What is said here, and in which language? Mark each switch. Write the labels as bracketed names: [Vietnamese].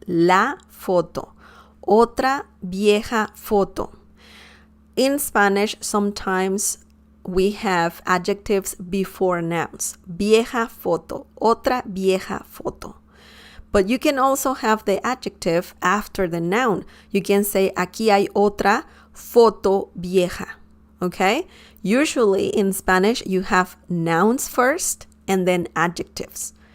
[Spanish] La foto. Otra vieja foto. [English] In Spanish, sometimes we have adjectives before nouns. Vieja foto. Otra vieja foto. But you can also have the adjective after the noun. [Spanish] You can say, aquí hay otra foto vieja. [English] Okay? Usually in Spanish, you have nouns first and then adjectives.